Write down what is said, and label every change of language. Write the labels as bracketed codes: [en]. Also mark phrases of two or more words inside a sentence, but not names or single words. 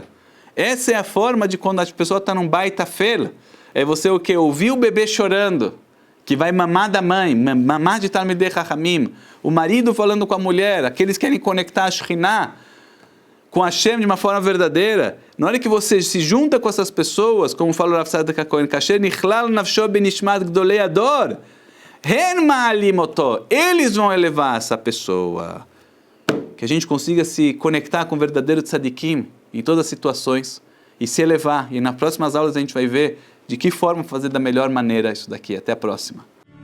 [pt] Essa é a forma de quando a pessoa está num baita fel. É você o quê? Ouvir o bebê chorando, que vai mamar da mãe, mamar de [he] תלמידי חכמים, [pt] o marido falando com a mulher, aqueles que querem conectar a Shekhinah com Hashem de uma forma verdadeira. Na hora que você se junta com essas pessoas, como fala o Rav Tzadok HaKohen, [he] כאשר נכלל נפשו בנשמת גדולי הדור, הן מעלים אותו, [pt] eles vão elevar essa pessoa. Que a gente consiga se conectar com o verdadeiro tzadikim em todas as situações e se elevar. E nas próximas aulas a gente vai ver de que forma fazer da melhor maneira isso daqui. Até a próxima.